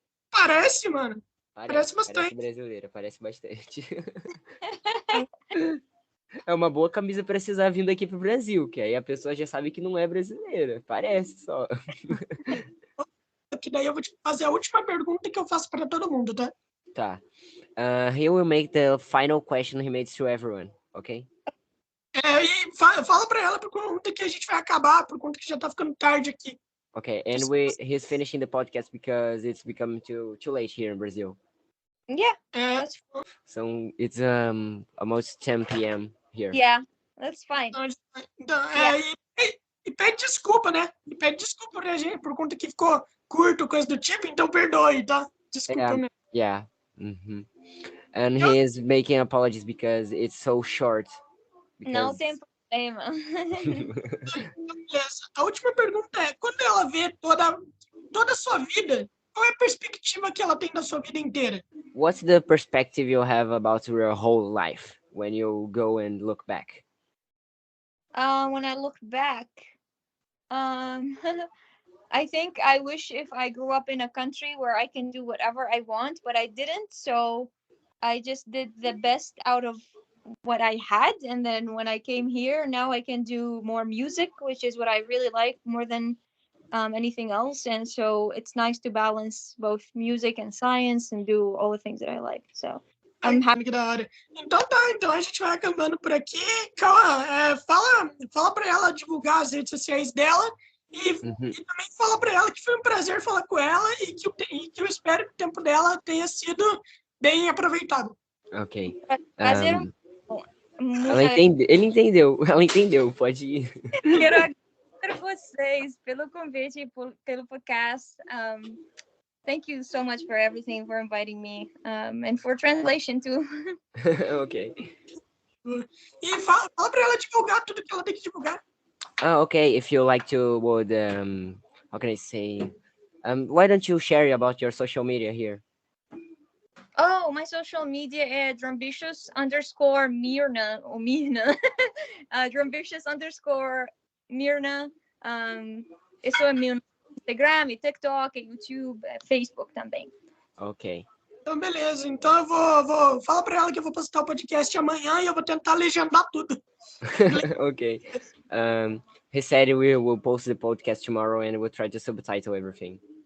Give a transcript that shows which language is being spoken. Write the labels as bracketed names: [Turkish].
[Portuguese] Parece, mano. Parece bastante. Parece brasileira, parece bastante. É uma boa camisa pra precisar vindo aqui pro Brasil, que aí a pessoa já sabe que não é brasileira. Parece só. Que daí eu vou te fazer a última pergunta que eu faço pra todo mundo, tá? Tá. [English] He will make the final question he made to everyone, ok? [Portuguese] E fala pra ela por conta que a gente vai acabar, por conta que já tá ficando tarde aqui. [English] Okay, and he's finishing the podcast because it's becoming too late here in Brazil. Yeah. So it's almost 10 p.m. here. Yeah, that's fine. [Portuguese] Então, e pede desculpa, né? E pede desculpa pra gente por conta que ficou curto, coisa do tipo, então perdoe, tá? Desculpa, né? [English] Yeah. Mm-hmm. And he is making apologies because it's so short. [Portuguese] Não tem problema. A última pergunta é, quando ela vê toda a sua vida, qual é a perspectiva que ela tem da sua vida inteira? [English] What's the perspective you have about your whole life when you go and look back? When I look back, I think I wish if I grew up in a country where I can do whatever I want, but I didn't, so I just did the best out of what I had, and then when I came here, now I can do more music, which is what I really like more than anything else, and so it's nice to balance both music and science and do all the things that I like. So I'm happy. [Portuguese] Que da hora. Então a gente vai acabando por aqui. Calma, fala pra ela divulgar as redes sociais dela e também fala pra ela que foi um prazer falar com ela e que eu espero que o tempo dela tenha sido bem aproveitado. Ok. Prazer. Ela entendeu, pode ir. Quero agradecer vocês pelo convite e pelo podcast. [English] Thank you so much for everything, for inviting me, and for translation too. Ok. [Portuguese] E fala pra ela divulgar tudo que ela tem que divulgar. [English] Okay. If you like to, how can I say? Why don't you share about your social media here? Oh, my social media [Portuguese] é drambitious_Mirna, ou Mirna. [English] Drambitious_Mirna. [Portuguese] Isso é meu Instagram, TikTok, YouTube, Facebook também. Ok. Então, beleza. Então, eu vou falar para ela que eu vou postar o podcast amanhã e eu vou tentar legendar tudo. [English] Okay. He said we will post the podcast tomorrow and we'll try to subtitle everything.